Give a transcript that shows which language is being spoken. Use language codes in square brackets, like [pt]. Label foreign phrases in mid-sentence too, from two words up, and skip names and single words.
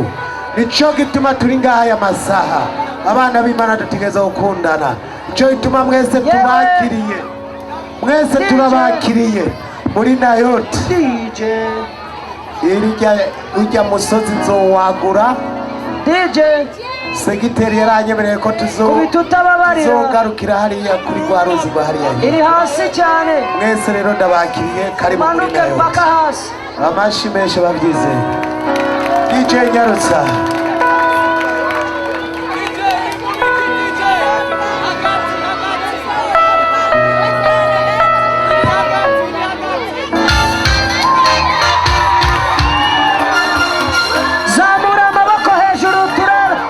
[rn] Nico gituma turi ngaha aya masaha. Abana b'Imana dutegereza gukundana. Nico gituma mwese tubakiriye. Mwese turabakiriye muri Nayoti. DJ. Urya musozi nzowagura. DJ. Segiteri yaranyemereye ko tuzogarukira hariya kuri rwa ruzi rwa hariya. Iri hasi cyane. Mwese rero ndabakiriye karibu muri Nayoti. Nayoti. Manuke hasi. Amashi menshi babyize. DJ Nyarutsa. Zamura amaboko hejuru turebe.